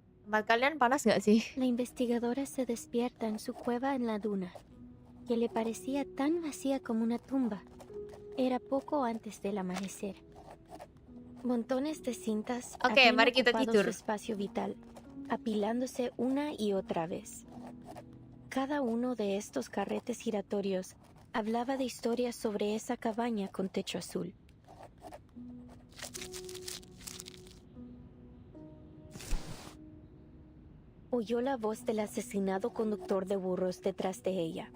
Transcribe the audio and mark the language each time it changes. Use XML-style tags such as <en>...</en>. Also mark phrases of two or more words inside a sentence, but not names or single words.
<id>Tempat kalian panas nggak sih?</id> <es>La investigadora se despierta en su cueva en la duna, que le parecía tan vacía como una tumba. Era poco antes del amanecer. Montones de cintas habían</es> <id>mari kita</id> <es>ocupado</es> <id>tidur.</id> <es>su espacio vital, apilándose una y otra vez. Cada uno de estos carretes giratorios hablaba de historias sobre esa cabaña con techo azul. Oyó la voz del asesinado conductor de burros detrás de ella.</es>